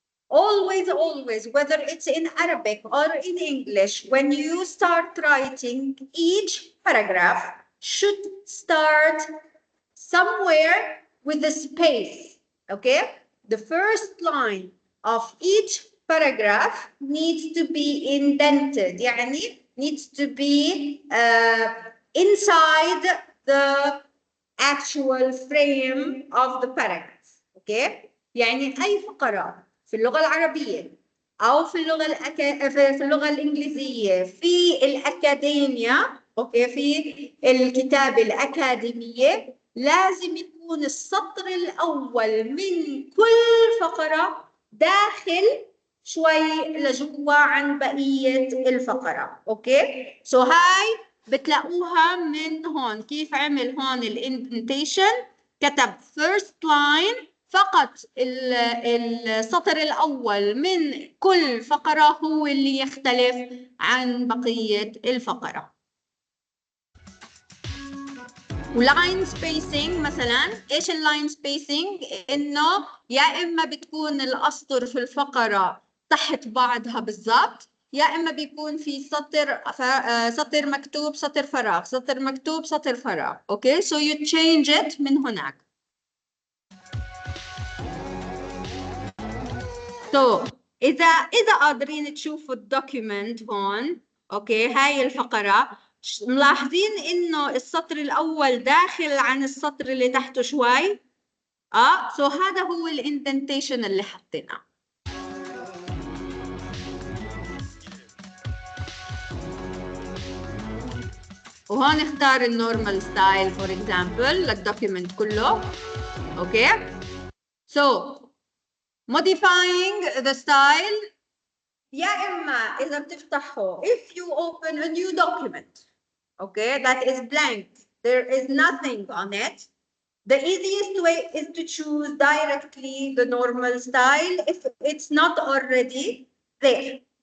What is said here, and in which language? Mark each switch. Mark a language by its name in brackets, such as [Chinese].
[English] Always, whether it's in Arabic or in English, when you start writing, each paragraph should start somewhere with a space. Okay? The first line of each paragraph needs to be indented, يعني needs to be inside the actual frame of the paragraph. Okay? [Arabic] يعني أي فقرة في اللغة العربية أو في اللغة الإنجليزية في الأكاديمية، أوكي، في الكتابة الأكاديمية، لازم يكون السطر الأول من كل فقرة داخل شوي لجوا عن بقية الفقرة. أوكي، هاي بتلاقوها من هون. كيف عمل هون الاندنتيشن؟ كتب first line، فقط السطر الأول من كل فقرة هو اللي يختلف عن بقية الفقرة. ولاين سبيسينج مثلا، ايش اللاين سبيسينج؟ انه يا اما بتكون الاسطر في الفقرة تحت بعضها بالضبط، يا اما بيكون في سطر مكتوب سطر فراغ، سطر مكتوب سطر فراغ. [English] Okay so you change it من هناك. [Arabic] إذا قادرين تشوفوا الدوكيمنت هون، أوكي، هاي الفقرة ملاحظين إنه السطر الأول داخل عن السطر اللي تحته شوي؟ هذا هو الاندنتيشن اللي حطيناه. وهون اختار النورمال ستايل فور اكزامبل للدوكيمنت كله. [English] Okay? modifying the style، يا إما إذا بتفتحه if you open a new document, okay, that is blank, there is nothing on it, the easiest way is to choose directly the normal style if it's not already there.